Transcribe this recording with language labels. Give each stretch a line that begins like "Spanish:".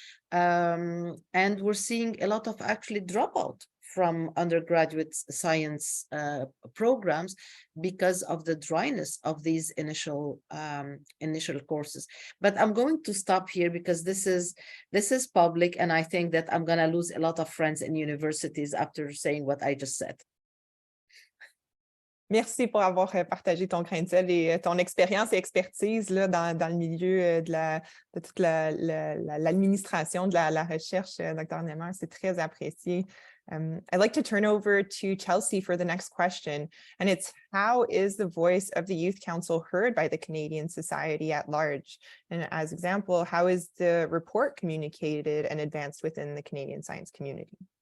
English: And we're seeing a lot of actually dropout from undergraduate science programs because of the dryness of these initial courses. But I'm going to stop here because this is public, and I think that I'm going to lose a lot of friends in universities after saying what I just said.
French: Merci pour avoir partagé ton grain de sel et ton expérience et expertise là, dans le milieu de toute l'administration de la recherche, Dr. Niemer. C'est très apprécié.
English: I'd like to turn over to Chelsea for the next question, and it's how is the voice of the Youth Council heard by the Canadian society at large? And as example, how is the report communicated and advanced within the Canadian science community?